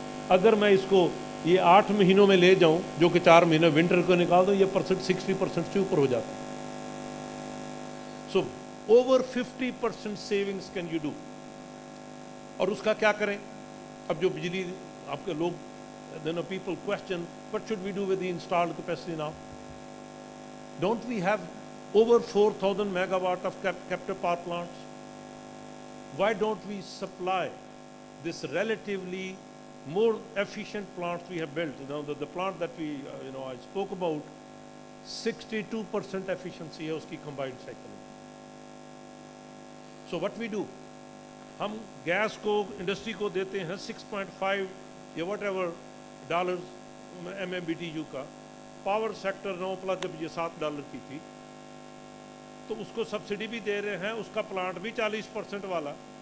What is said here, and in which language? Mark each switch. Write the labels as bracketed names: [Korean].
[Urdu] اگر میں اس کو یہ 8 مہینوں میں لے جاؤں, جو کہ 4 مہینے ونٹر کو نکال دوں, یہ 60% سے اوپر ہو جاتا ہے. [English] So over 50% savings can you do. [Urdu] اور اس کا کیا کریں؟ اب جو بجلی آپ کے لوگ [English] People question what should we do with the installed capacity now. Don't we have over 4,000 megawatt of captive power plants? Why don't we supply this relatively more efficient plants we have built? You know, the plant that we, I spoke about, 62% efficiency [Urdu] ہے اس کی [English] combined cycle. So what we do? [Urdu] ہم gas کو industry کو دیتے ہیں 6.5 یا whatever dollars MMBTU کا. Power sector 9 جب یہ $7 کی تھی تو اس کو سبسڈی بھی دے رہے ہیں, اس کا پلانٹ بھی 40% والا.